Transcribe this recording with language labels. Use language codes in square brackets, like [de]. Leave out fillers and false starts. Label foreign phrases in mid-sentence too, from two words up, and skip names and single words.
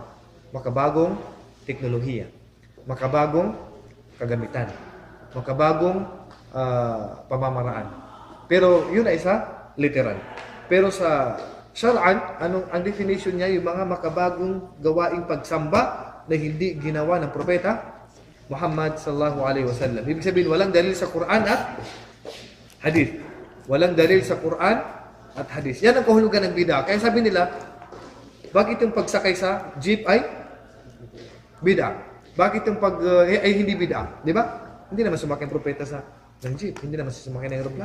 [tl] Makabagong teknolohiya, makabagong kagamitan, makabagong pamamaraan. Pero yun ay sa literal. Pero sa Shar'an, ang definition niya, yung mga makabagong gawaing pagsamba na hindi ginawa ng propeta Muhammad [ar] صلى الله عليه وسلم. [tl] Ibig sabihin, walang dalil sa Quran at hadith. Walang dalil sa Quran at hadith. Yan ang kahulugan ng bid'a. Kaya sabi nila, bakit yung pagsakay sa jeep ay bid'a? Bakit yung ay hindi bid'a? Di ba? Hindi naman sumakay ang propeta ng jeep. Hindi naman siya sumakay ng aeroplano.